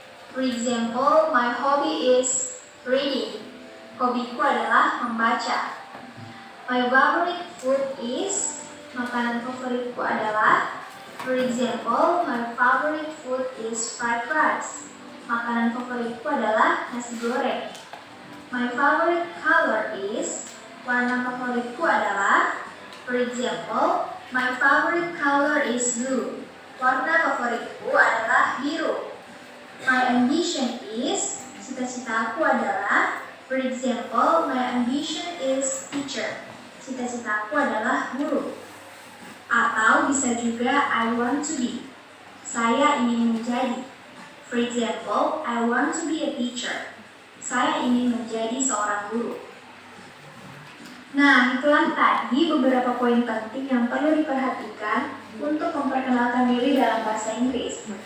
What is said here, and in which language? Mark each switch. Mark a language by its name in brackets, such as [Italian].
[English] For example, my hobby is reading. [Indonesian] Hobiku adalah membaca. [English] My favorite food is, [Indonesian] makanan favoritku adalah. [English] For example, my favorite food is fried rice. [Indonesian] Makanan favoritku adalah nasi goreng. [English] My favorite color is, [Indonesian] warna favoritku adalah. [English] For example, my favorite color is blue. [Indonesian] Warna favoritku adalah biru. [English] My ambition is, [Indonesian] cita-citaku adalah. [English] For example, my ambition is teacher. [Indonesian] Cita-citaku adalah guru. Atau bisa juga [English] I want to be. [Indonesian] Saya ingin menjadi. [English] For example, I want to be a teacher. [Indonesian] Saya ingin menjadi seorang guru. Nah, itulah tadi beberapa poin penting yang perlu diperhatikan untuk memperkenalkan diri dalam bahasa Inggris.